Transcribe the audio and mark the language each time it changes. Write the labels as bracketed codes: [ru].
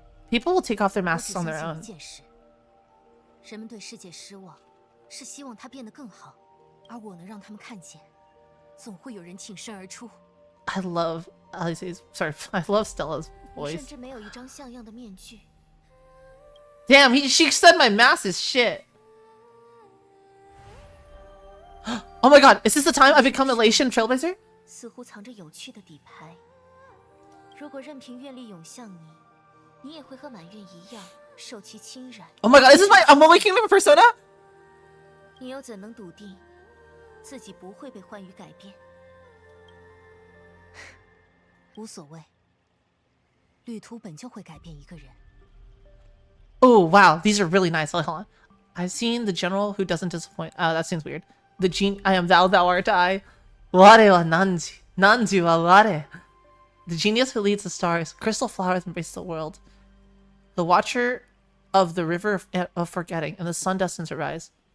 [en] People will take off their masks on their own. [zh] 人们对世界失望，是希望它变得更好，而我能让他们看见，总会有人挺身而出。 [en] I love Alice's. Sorry, I love Stella's [zh] 我 [en] voice. [zh] 甚至没有一张像样的面具。 [en] Damn, she said my mask is shit. Oh my god, is this the time I become Elation Trailblazer? [zh] 似乎藏着有趣的底牌。如果任凭愿力涌向你，你也会和满院一样受其侵染。 [en] Oh my god, is this my awakening of a persona? [zh] 你又怎能笃定自己不会被欢愉改变？无所谓，旅途本就会改变一个人。 [en] Oh wow, these are really nice. Hold on. I've seen the general who doesn't disappoint. That seems weird. The I am thou art I. [ja] Ware wa nanji. Nanji wa ware. [en] The genius who leads the stars. Crystal flowers embrace the world. The watcher of the river of forgetting, and the sun destines to rise.